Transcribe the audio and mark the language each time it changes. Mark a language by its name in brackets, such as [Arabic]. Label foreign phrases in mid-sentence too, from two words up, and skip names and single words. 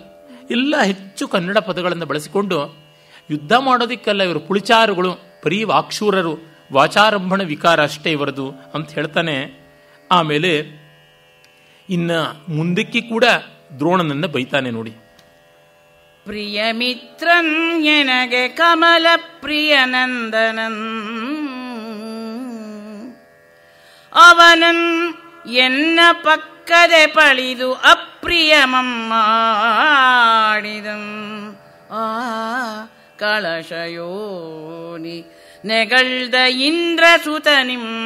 [Kannada] ಎಲ್ಲ ಹೆಚ್ಚು ಕನ್ನಡ ಪದಗಳನ್ನು ಬಳಸಿಕೊಂಡು ಯುದ್ಧ ಮಾಡೋದಿಕ್ಕಲ್ಲ ಇವರು ಪುಳಿಚಾರುಗಳು, ಬರೀ ವಾಕ್ಷೂರರು, ವಾಚಾರಂಭಣ ವಿಕಾರ ಅಷ್ಟೇ ಇವರದು ಅಂತ ಹೇಳ್ತಾನೆ. ಆಮೇಲೆ ಇನ್ನ ಮುಂದಕ್ಕೆ ಕೂಡ ದ್ರೋಣನನ್ನ ಬೈತಾನೆ ನೋಡಿ. ಪ್ರಿಯ ಮಿತ್ರನ್ ಎನಗೆ ಕಮಲ ಪ್ರಿಯನಂದನನ್ ಅವನನ್ ಎನ್ನ ಪಕ್ಕದೆ ಪಳಿದು ಅಪ್ರಿಯಮಂ ಮಾಡಿದಂ ಆ ಕಳಶಯೋನಿ ನೆಗಳ್ದ ಇಂದ್ರಸುತನಿಂ